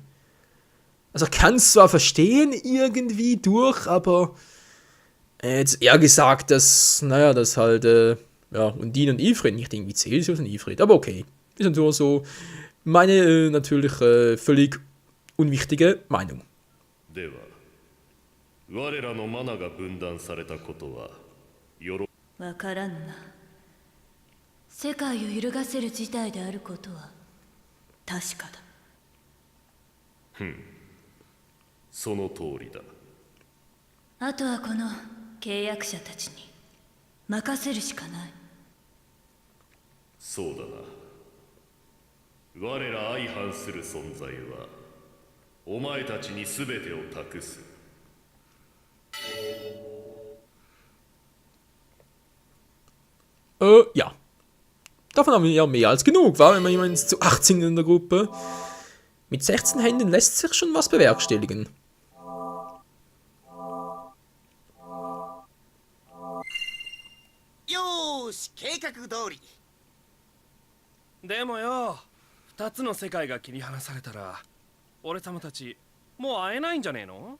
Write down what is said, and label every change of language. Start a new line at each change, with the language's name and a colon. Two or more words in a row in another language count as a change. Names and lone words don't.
German: Also ich kann es zwar verstehen irgendwie durch, aber jetzt eher gesagt, dass, naja, dass halt, Undine und Ifrit, nicht irgendwie Celsius und Ifrit, aber okay. Ist nur so meine natürlich völlig unwichtige Meinung.
Japanese: では我らのマナが分断されたことはわからんな。世界を揺るがせる事態であることは確かだ。その通りだ。あとはこの契約者たちに任せるしかない。そうだな。我ら相反する存在はお前たちに全てを託す。
German: Ja. Davon haben wir ja mehr als genug, war? Wenn man jemanden zu 18 in der Gruppe. Mit 16 Händen lässt sich schon was bewerkstelligen.
Japanese: よーし、計画通り。でもよ、2つの世界が切り離されたら俺様たちもう会えないんじゃねえの？